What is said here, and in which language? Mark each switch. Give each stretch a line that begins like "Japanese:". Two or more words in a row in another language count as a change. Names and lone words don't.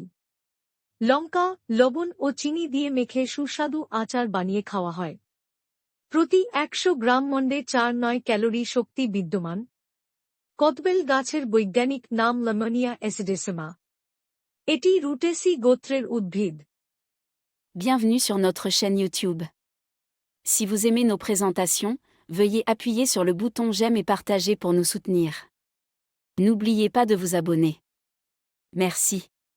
Bangla: লঙ্কা, লবণ ও চিনি দিয়ে মেখে সুস্বাদু আচার বানিয়ে খাওয়া হয়। প্রতি 100 গ্রাম মন্ডে 4-9 ক্যালোরি শক্তি বিদ্যমান। কদবেল গাছের বৈজ্ঞানিক নাম লামোনিয়া অ্যাসিডেসেমা। এটি রুটেসি গোত্রের উদ্ভিদ।
French: Bienvenue sur notre chaîne YouTube. Si vous aimez nos présentations, veuillez appuyer sur le bouton j'aime et partager pour nous soutenir. N'oubliez pas de vous abonner. Merci.